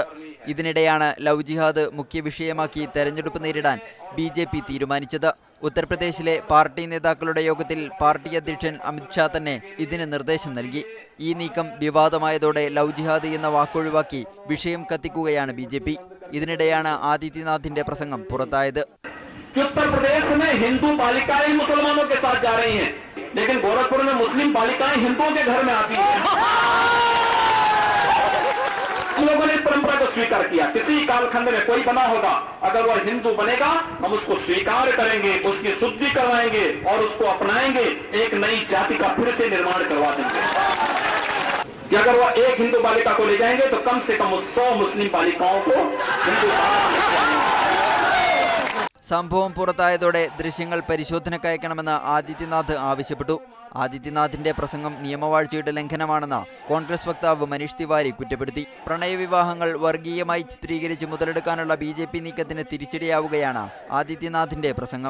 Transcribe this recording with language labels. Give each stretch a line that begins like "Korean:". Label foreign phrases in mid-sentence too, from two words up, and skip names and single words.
Malayalam: ഇതിനിടെയാണ്
English: love jihad
Malayalam: മുഖ്യ വിഷയമാക്കി തെരഞ്ഞെടുപ്പ് നേരിടാൻ BJP തീരുമാനിച്ചത്. ഉത്തർപ്രദേശിലെ പാർട്ടി നേതാക്കളുടെ യോഗത്തിൽ പാർട്ടി അധ്യക്ഷൻ അമിത് ഷാ തന്നെ ഇതിന് നിർദ്ദേശം നൽകി. ഈ നീക്കം വിവാദമായതോടെ
English: love jihad
Malayalam: എന്ന വാക്കൊഴിവാക്കി വിഷയം കത്തിക്കുകയാണ് BJP. ഇതിനിടെയാണ് ആദിത്യനാഥിന്റെ പ്രസംഗം പുറത്തായത്.
Hindi: उत्तर प्रदेश में हिंदू बालिकाएं मुसलमानों के साथ जा रही हैं, लेकिन गोरखपुर में मुस्लिम बालिकाएं हिंदुओं के घर में आती हैं। हम लोगों ने इस परंपरा को स्वीकार किया। किसी कालखंड में कोई बना होगा, अगर वह हिंदू बनेगा हम उसको स्वीकार करेंगे, उसकी शुद्धि करवाएंगे और उसको अपनाएंगे, एक नई जाति का फिर से निर्माण करवा देंगे। कि अगर वह एक हिंदू बालिका को ले जाएंगे तो कम से कम 100 मुस्लिम बालिकाओं को हिंदू
Malayalam: സംഭവം പുറത്തായതോടെ ദൃശ്യങ്ങൾ പരിശോധനക്കയക്കണമെന്ന് ആദിത്യനാഥ് ആവശ്യപ്പെട്ടു. ആദിത്യനാഥിന്റെ പ്രസംഗം നിയമവാഴ്ചയുടെ ലംഘനമാണെന്ന് കോൺഗ്രസ് വക്താവ് മനീഷ് തിവാരി കുറ്റപ്പെടുത്തി. പ്രണയവിവാഹങ്ങൾ വർഗീയമായി ചിത്രീകരിച്ച് മുതലെടുക്കാനുള്ള BJP നീക്കത്തിന് തിരിച്ചടിയാവുകയാണ് ആദിത്യനാഥിന്റെ പ്രസംഗം.